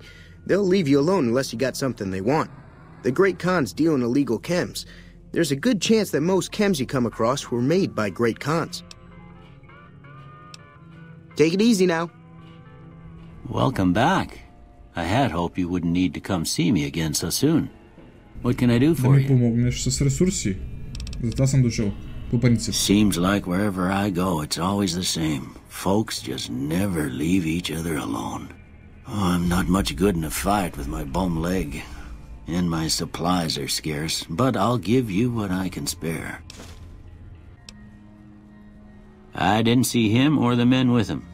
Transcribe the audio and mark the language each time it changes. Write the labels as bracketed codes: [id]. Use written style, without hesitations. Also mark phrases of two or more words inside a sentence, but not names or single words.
[en] They'll leave you alone unless you got something they want. The great cons deal in illegal chems. There's a good chance that most chems you come across were made by great cons. Take it easy now. Welcome back. I had hoped you wouldn't need to come see me again so soon. What can I do for you? [bg] Помогнеш с ресурси. Затова съм дошъл. По принцип. [en] Seems like wherever I go, it's always the same. Folks just never leave each other alone. Oh, I'm not much good in a fight with my bum leg. And my supplies are scarce, but I'll give you what I can spare. I didn't see him or the men with him.